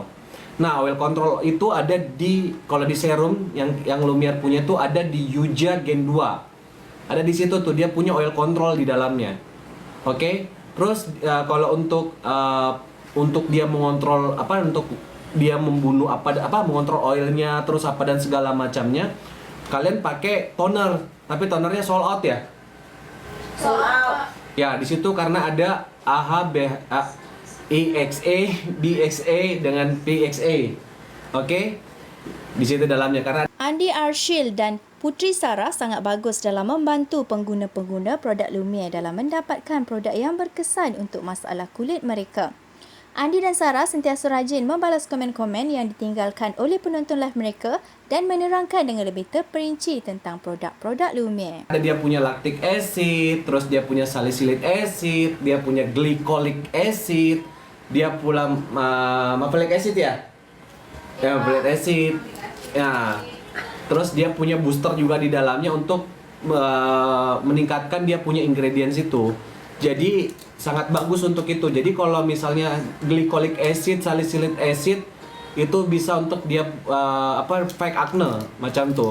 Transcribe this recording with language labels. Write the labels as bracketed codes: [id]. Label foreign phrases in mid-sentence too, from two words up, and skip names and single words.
[id] Nah, [en] oil control [id] itu ada kalau di serum yang Lumiere punya tuh ada di Yuja Gen 2. Ada di situ tuh, dia punya [en] oil control [id] di dalamnya. Oke? Terus kalau untuk dia mengontrol untuk dia membunuh mengontrol oilnya terus dan segala macamnya, kalian pakai toner, tapi tonernya [en] sold out [id] ya. [en] Sold out. [id] Ya, di situ karena ada AHA, EXA, BXA dengan PXA. Oke? Di situ dalamnya karena [ms] Andy Arshil dan Putri Sarah sangat bagus dalam membantu pengguna-pengguna produk Lumiere dalam mendapatkan produk yang berkesan untuk masalah kulit mereka. Andy dan Sarah sentiasa rajin membalas komen-komen yang ditinggalkan oleh penonton live mereka dan menerangkan dengan lebih terperinci tentang produk-produk Lumiere. [id] dia punya [en] lactic acid, [id] terus dia punya [en] salicylic acid, [id] dia punya [en] glycolic acid, [id] dia pula [en] malic acid [id] ya? Ya, [en] malic acid. [id] Ya. Terus dia punya booster juga di dalamnya untuk meningkatkan dia punya ingredients itu. Jadi sangat bagus untuk itu. Jadi kalau misalnya [en] glycolic acid, salicylic acid [id] itu bisa untuk dia [en] fake acne [id] macam tuh.